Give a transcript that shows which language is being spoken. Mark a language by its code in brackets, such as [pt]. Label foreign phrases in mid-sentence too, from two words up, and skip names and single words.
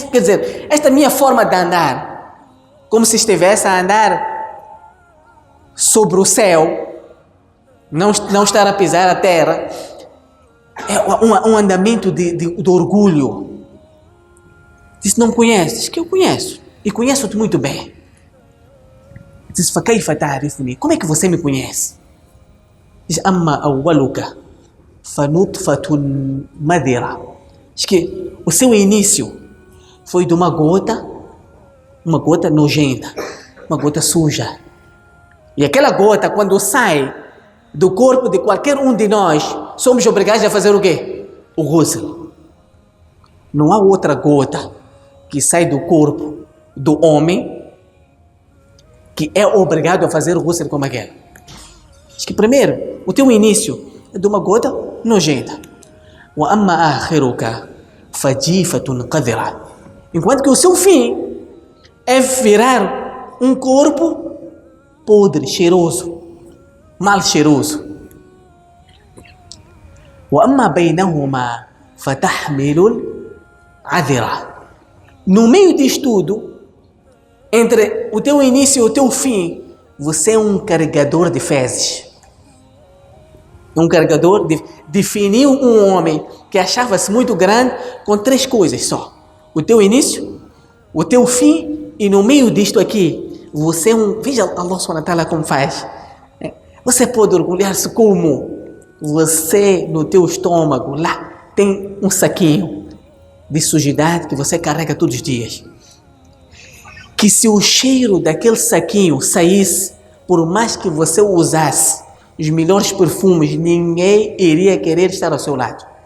[pt] Quer dizer, esta minha forma de andar, como se estivesse a andar sobre o céu, não estar a pisar a terra, é um andamento de orgulho. Disse, não me conheces? Diz que eu conheço, e conheço-te muito bem. [ar] Diz, فكيف تعرفني? [pt] Como é que você me conhece? Diz, [ar] أما أولك فنطفة مذرة. [pt] Diz que o seu início foi de uma gota nojenta, uma gota suja. E aquela gota, quando sai do corpo de qualquer um de nós, somos obrigados a fazer o quê? O ghusl. Não há outra gota que sai do corpo do homem que é obrigado a fazer o ghusl como aquele. Acho que primeiro, o teu início é de uma gota nojenta. [ar] وَأَمَّا آخِرُكَ فَجِيفَةٌ قَذِرَةٌ. [pt] Enquanto que o seu fim é virar um corpo podre, cheiroso, mal cheiroso. [ar] وَأَمَّا بَيْنَهُمَا فَتَحْمِلُ الْعَذِرَةَ. [pt] No meio disso tudo, entre o teu início e o teu fim, você é um carregador de fezes. Um carregador definiu um homem que achava-se muito grande com 3 coisas só: o teu início, o teu fim, e no meio disto aqui, você é um... Veja [ar] الله سبحانه وتعالى [pt] como faz. Você pode orgulhar-se como você, no teu estômago, lá tem um saquinho de sujidade que você carrega todos os dias. Que se o cheiro daquele saquinho saísse, por mais que você usasse os melhores perfumes, ninguém iria querer estar ao seu lado.